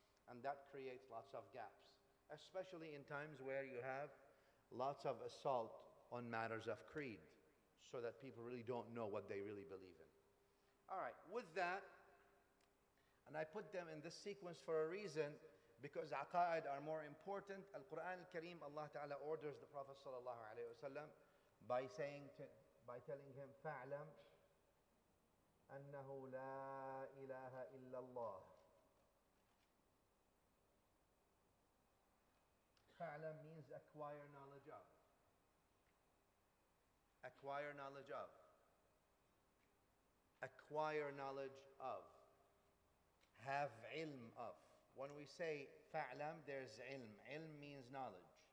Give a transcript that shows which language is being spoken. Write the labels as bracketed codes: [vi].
[en] And that creates lots of gaps, especially in times where you have lots of assault on matters of creed, so that people really don't know what they really believe in. All right, with that, and I put them in this sequence for a reason, because aqaid are more important. Al-Quran al-Kareem, Allah Ta'ala orders the Prophet sallallahu alaihi wasallam by saying by telling him [ar] فَاعْلَمْ أَنَّهُ لَا إِلَهَ إِلَّا اللَّهِ. [en] فَاعْلَمْ means acquire knowledge of. Acquire knowledge of. Acquire knowledge of. Have ilm of. When we say fa'lam, there's ilm. Ilm means knowledge.